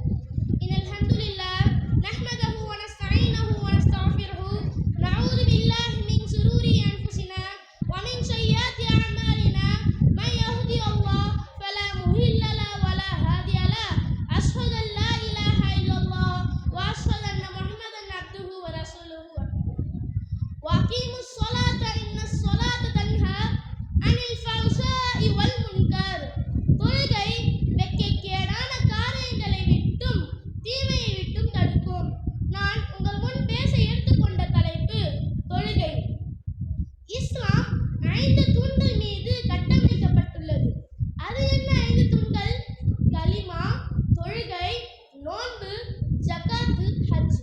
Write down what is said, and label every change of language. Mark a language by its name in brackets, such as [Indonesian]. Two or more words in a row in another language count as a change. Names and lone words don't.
[Arabic] إن الحمد لله نحمده ونستعينه ونستغفره ونعوذ بالله من شرور أنفسنا ومن سيئات أعمالنا من يهدي الله فلا مضل له ولا هادي له. أشهد أن لا إله إلا الله وأشهد أن محمدا عبده ورسوله. وأقيموا الصلاة إن الصلاة تنهى عن الفحشاء والمنكر. [Tamil] தொழுகை வெட்கக்கேடான காரியங்களை விட்டும் தீமையை விட்டும் தடுக்கும். நான் உங்கள் முன் பேச எடுத்துக்கொண்ட தலைப்பு தொழுகை. இஸ்லாம் 5 தூண்கள் மீது கட்டமைக்கப்பட்டுள்ளது. அது என்ன 5 தூண்கள்? கலிமா, தொழுகை, நோன்பு, ஜகாத்து, ஹஜ்.